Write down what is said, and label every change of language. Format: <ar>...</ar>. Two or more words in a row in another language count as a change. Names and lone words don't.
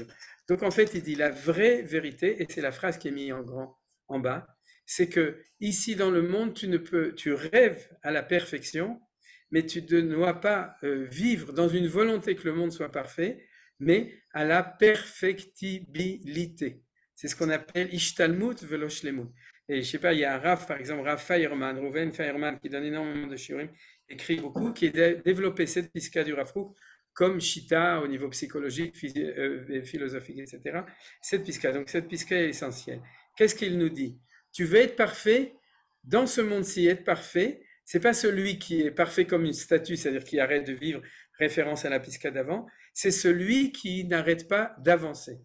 <fr>Donc en fait, il dit la vraie vérité, et c'est la phrase qui est mise en grand en bas, c'est que ici dans le monde, tu rêves à la perfection, mais tu ne dois pas vivre dans une volonté que le monde soit parfait, mais à la perfectibilité. C'est ce qu'on appelle</fr> <he>השתלמות ולא שלמות.</he> <fr>Et je sais pas, il y a un Rav, par exemple, Rav Feierman, Rouven Feierman, qui donne énormément de shiurim, écrit beaucoup, qui a développé cette piska du Rav Kook comme shita au niveau psychologique, philosophique, etc. Cette piska, donc cette piska est essentielle. Qu'est-ce qu'il nous dit? Tu veux être parfait, dans ce monde-ci, être parfait, c'est pas celui qui est parfait comme une statue, c'est-à-dire qui arrête de vivre, référence à la piska d'avant, c'est celui qui n'arrête pas d'avancer.</fr>